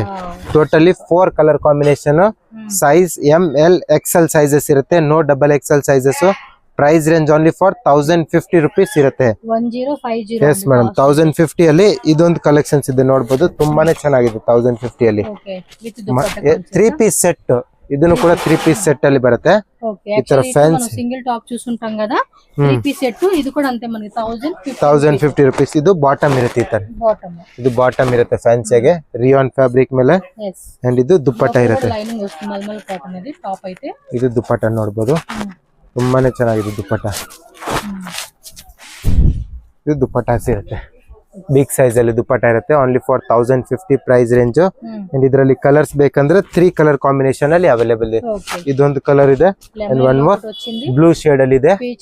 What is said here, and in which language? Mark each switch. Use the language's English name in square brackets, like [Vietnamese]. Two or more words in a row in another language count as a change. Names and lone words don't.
[English] totally 4 colour combination. size ML XL sizes ಇರುತ್ತೆ, no XXL sizes. price range only for 1050 rupees ಇರುತ್ತೆ. 1050. yes madam, [Kannada] 1050 ಅಲ್ಲಿ ಇದೊಂದು ಕಲೆಕ್ಷನ್ಸ್ ಇದೆ ನೋಡ್ಬೋದು, ತುಂಬಾನೇ ಚೆನ್ನಾಗಿದೆ. 1050 ಅಲ್ಲಿ [English] 3 piece set, [Kannada] ಇದನ್ನು ಕೂಡ [English] 3 piece set [Kannada] ಅಲ್ಲಿ ಬರುತ್ತೆ. ಈ ತರ ಫ್ಯಾನ್ಸಿ [English] single top [Telugu] చూసుంటాం కదా, [English] 3 piece set. [Telugu] ఇది కూడా అంతే మనకి [English] 1050 rupees. [Kannada] ಇದು ಬಾಟಮ್ ಇರುತ್ತೆ, ಈ ತರ ಇದು ಬಾಟಮ್ ಇರುತ್ತೆ ಫ್ಯಾನ್ಸಿಗೆ, [English] rayon fabric [Kannada] ಮೇಲೆ. ಅಂಡ್ ಇದು ದುಪ್ಪಟ್ಟ ಇರುತ್ತೆ, [Telugu] లైనింగ్ వస్తుంది మల్మల్ కాటన్ ఇది టాప్ అయితే. [Kannada] ಇದು ದುಪ್ಪಟ್ಟ ನೋಡ್ಬೋದು, ತುಂಬಾನೇ ಚೆನ್ನಾಗಿದೆ ದುಪ್ಪಟ್ಟ. ಇದು ದುಪ್ಪಟ್ಟ ಇರುತ್ತೆ, [English] big size [Kannada] ಅಲ್ಲಿ ದುಪ್ಪಟ್ಟ ಇರುತ್ತೆ, [English] only for 1050 price range. [Kannada] ಅಂಡ್ ಇದರಲ್ಲಿ ಕಲರ್ಸ್ ಬೇಕಂದ್ರೆ 3 [English] colour combination [Kannada] ಅಲ್ಲಿ ಅವೈಲೇಬಲ್ ಇದೆ. ಇದೊಂದು ಕಲರ್ ಇದೆ ಅಂಡ್ [English] one more blue shade [Kannada] ಅಲ್ಲಿ ಇದೆ.